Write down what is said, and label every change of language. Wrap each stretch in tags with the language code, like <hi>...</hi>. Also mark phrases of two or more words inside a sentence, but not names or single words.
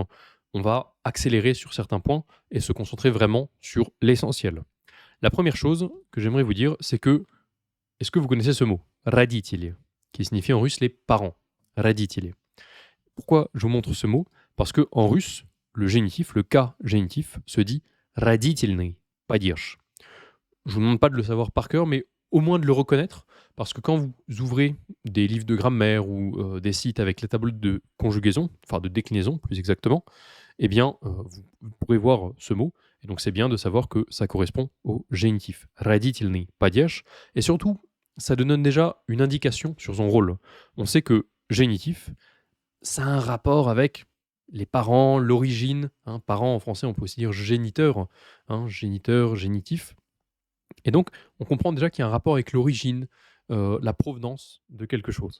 <fr>On va accélérer sur certains points et se concentrer vraiment sur l'essentiel. La première chose que j'aimerais vous dire, c'est que, est-ce que vous connaissez ce mot Родители, qui signifie en russe les parents. Родители. Pourquoi je vous montre ce mot? Parce que en russe, le génitif, le cas génitif, se dit</fr> <ru>родительный падеж.</ru> <fr>Je vous demande pas de le savoir par cœur, mais au moins de le reconnaître, parce que quand vous ouvrez des livres de grammaire ou des sites avec les tableaux de conjugaison, enfin de déclinaison plus exactement, eh bien, vous pourrez voir ce mot. Et donc, c'est bien de savoir que ça correspond au génitif.</fr> <ru>Родительный падеж.</ru> <fr>Et surtout, ça donne déjà une indication sur son rôle. On sait que génitif, ça a un rapport avec les parents, l'origine. Hein. Parents, en français, on peut aussi dire géniteur. Hein, géniteur, génitif. Et donc, on comprend déjà qu'il y a un rapport avec l'origine, la provenance de quelque chose.</fr>